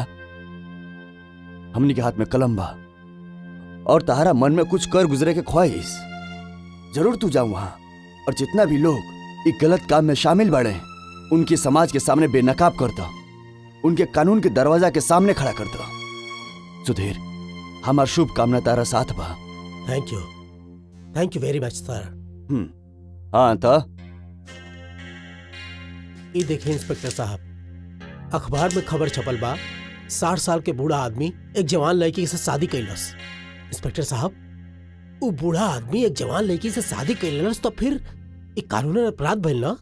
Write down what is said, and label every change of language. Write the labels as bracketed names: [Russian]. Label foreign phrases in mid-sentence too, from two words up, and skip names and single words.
[Bhojpuri] हमने के हाथ में कलम बा और तारा मन में कुछ कर गुजरे के ख्वाहिश। जरूर तू जाऊं वहां, और जितना भी लोग एक गलत काम में शामिल बाड़े उनके समाज के सामने बेनकाब करता, उनके कानून के दरवाजा के सामने खड़ा करता। सुधीर हमार शुभ कामना तारा साथ बा। [English] thank you very much sir. हाँ था [Bhojpuri] ये देखिए इंस्पेक्टर साहब, अखबार में खबर छपल बा, 60 साल के बूढ़ा आदमी एक जवान लड़की से शादी कैलस। इंस्पेक्टर साहब, वो बूढ़ा आदमी एक जवान लड़की से शादी कैलस तो फिर एक कानूनी अपराध भइल ना?